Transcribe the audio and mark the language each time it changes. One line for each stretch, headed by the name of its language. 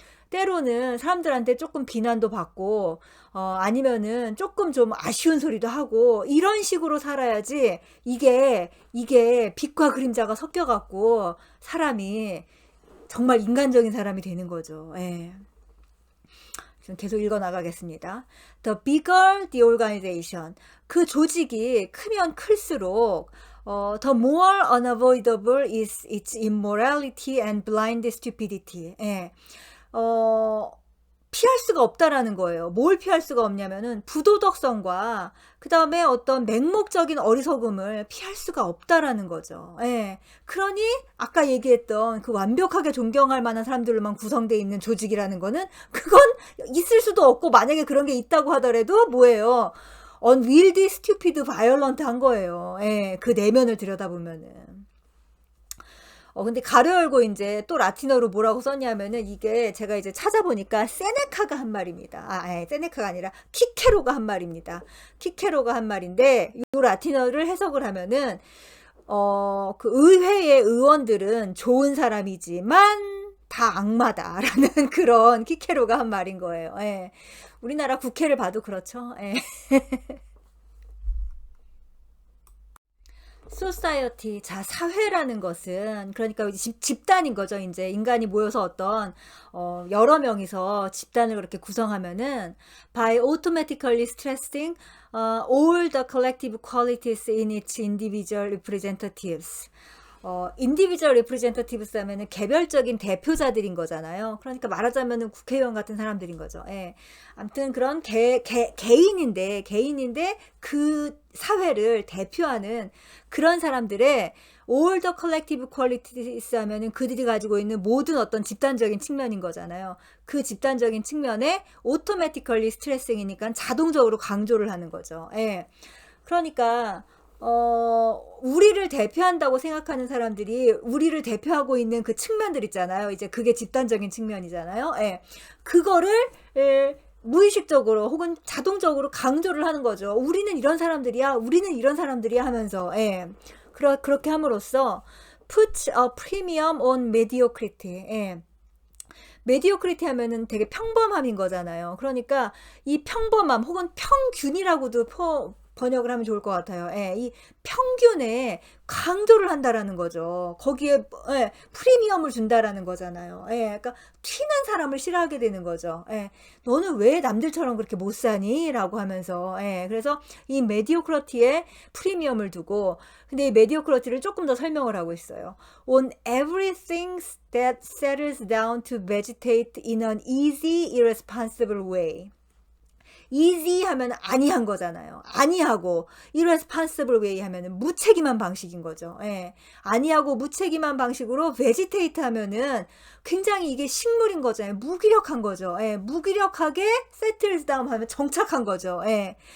Korean: 때로는 사람들한테 조금 비난도 받고 아니면은 조금 좀 아쉬운 소리도 하고 이런 식으로 살아야지 이게 빛과 그림자가 섞여 갖고 사람이 정말 인간적인 사람이 되는 거죠. 계속 읽어 나가겠습니다.
English: The bigger the organization.
Korean: 그 조직이 크면 클수록
English: The more unavoidable is its immorality and blind stupidity.
Korean: 예. 피할 수가 없다라는 거예요. 뭘 피할 수가 없냐면은 부도덕성과 그다음에 어떤 맹목적인 어리석음을 피할 수가 없다라는 거죠. 예. 그러니 아까 얘기했던 그 완벽하게 존경할 만한 사람들로만 구성되어 있는 조직이라는 거는 그건 있을 수도 없고, 만약에 그런 게 있다고 하더라도 뭐예요?
English: unwieldy, stupid, violent
Korean: 한 거예요. 예. 그 내면을 들여다보면은. 근데 가로 열고 이제 또 라틴어로 뭐라고 썼냐면은, 이게 제가 이제 찾아보니까 세네카가 한 말입니다. 세네카가 아니라 키케로가 한 말입니다. 키케로가 한 말인데, 이 라틴어를 해석을 하면은, 그 의회의 의원들은 좋은 사람이지만 다 악마다라는 그런 키케로가 한 말인 거예요. 예. 우리나라 국회를 봐도 그렇죠. 예. 소사이어티, 자, 사회라는 것은 그러니까 이제 집단인 거죠. 이제 인간이 모여서 어떤 여러 명이서 집단을 그렇게 구성하면은
English: by automatically stressing all the collective qualities in its individual representatives. individual representatives
Korean: 하면은 개별적인 대표자들인 거잖아요. 그러니까 말하자면은 국회의원 같은 사람들인 거죠. 예. 아무튼 그런 개인인데 그 사회를 대표하는 그런 사람들의
English: all the collective qualities
Korean: 하면은 그들이 가지고 있는 모든 어떤 집단적인 측면인 거잖아요. 그 집단적인 측면에
English: automatically stressing
Korean: 이니까 자동적으로 강조를 하는 거죠. 예. 그러니까 우리를 대표한다고 생각하는 사람들이 우리를 대표하고 있는 그 측면들 있잖아요. 이제 그게 집단적인 측면이잖아요. 예. 그거를 무의식적으로 혹은 자동적으로 강조를 하는 거죠. 우리는 이런 사람들이야. 우리는 이런 사람들이야 하면서. 예. 그렇게 함으로써
English: put a premium on mediocrity.
Korean: 예. 메디오크리티 하면은 되게 평범함인 거잖아요. 그러니까 이 평범함 혹은 평균이라고도 번역을 하면 좋을 것 같아요. 예, 이 평균에 강조를 한다라는 거죠. 거기에 프리미엄을 준다라는 거잖아요. 예, 그러니까 튀는 사람을 싫어하게 되는 거죠. 예, 너는 왜 남들처럼 그렇게 못 사니? 라고 하면서. 예, 그래서 이 메디오크리티에 프리미엄을 두고, 근데 이 메디오크리티를 조금 더 설명을 하고 있어요.
English: On everything that settles down to vegetate in an easy, irresponsible way.
Korean: easy 하면 아니한 거잖아요. 아니하고
English: irresponsible way
Korean: 하면은 무책임한 방식인 거죠. 예. 아니하고 무책임한 방식으로 vegetate 하면은 굉장히 이게 식물인 거잖아요. 무기력한 거죠. 예. 무기력하게
English: settles down
Korean: 하면 정착한 거죠. 예.